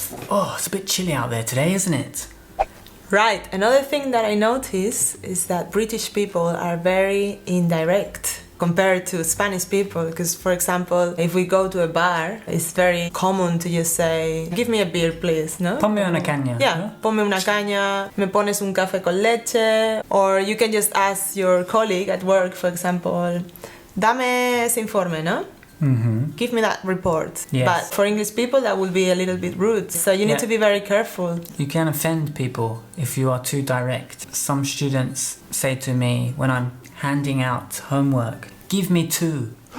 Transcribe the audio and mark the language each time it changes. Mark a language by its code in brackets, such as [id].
[en] Oh, it's a bit chilly out there today, isn't it? Right. Another thing that I notice is that British people are very indirect compared to Spanish people. Because, for example, if we go to a bar, it's very common to just say, give me a beer, please, no? [es] Ponme una caña. [en] Yeah, [es] ¿no? ponme una caña, me pones un café con leche. [en] Or you can just ask your colleague at work, for example, [es] dame ese informe, no? Mm-hmm. [en] Give me that report. Yes. But for English people, that would be a little bit rude. So you need to be very careful. You can offend people if you are too direct. Some students say to me when I'm handing out homework, give me 2.